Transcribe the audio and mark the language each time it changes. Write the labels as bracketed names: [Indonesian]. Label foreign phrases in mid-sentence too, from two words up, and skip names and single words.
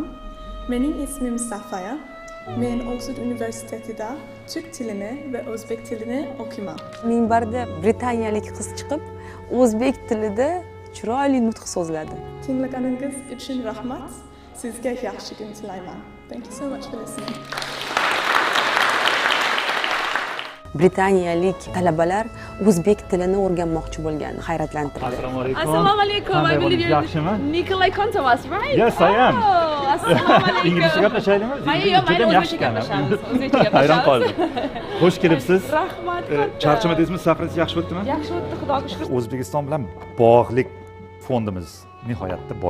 [Uzbek] Mening ismim Safaya. Men Oxford Universitetida Türk tilini va o'zbek tilini o'qiyman. Minbarda britaniyalik qiz chiqib, o'zbek tilida chiroyli nutq so'zladi. Tinglaganingiz uchun rahmat. Sizga yaxshi kun tilayman. [English] Thank you so much for listening. [Uzbek] Britaniyalik talabalar o'zbek tilini o'rganmoqchi bo'lgan, hayratlantirdi. Assalomu alaykum. [English] I believe you're Nikolay Kontovas, right? Yes, I am. [Uzbek] Oh, assalomu alaykum. İngilizce gaplashaylikmi? Mayli, o'zbekcha gaplashamiz. O'zbekcha gaplashamiz. Hayron qoldim. Xush kelibsiz. Rahmat. Charchamadingizmi? Safaringiz yaxshi o'tdimi? Yaxshi o'tdi, Xudoga shukr. O'zbekiston bilan bog'liq fondimiz nihoyatda boy.